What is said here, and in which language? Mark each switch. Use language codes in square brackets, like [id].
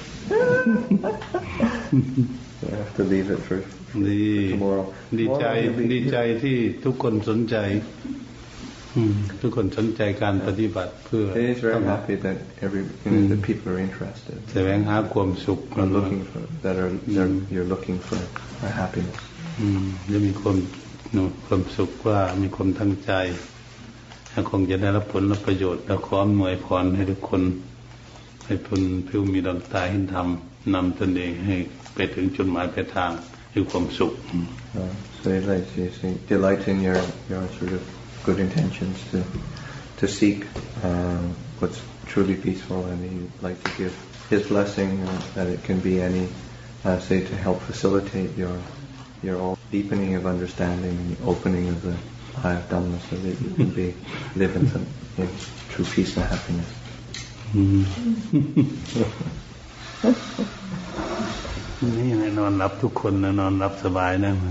[en] I have to leave it for tomorrow. [th] ดีใจที่ทุกคนสนใจทุกคนสนใจการปฏิบัติเพื่อ [en] He is very happy that the people are interested. [th] แสวงหาความสุข [en] You're looking for happiness. [th] จะมีความสุขว่ามีความตั้งใจคงจะได้รับผลและประโยชน์และขออำนวยพรให้ทุกคนให้ผู้มีดวงตาเห็นธรรมนำตนเองให้ไปถึงจุดหมายปลายทางคือความสุข [en] So he delights in your sort of good intentions to seek what's truly peaceful, and he'd like to give his blessing that it can be any say to help facilitate your deepening of understanding and the opening of the eye of Dhamma, so that you can live in true peace and happiness. [th] นี่นอนรับทุกคนนะนอนรับสบายนะ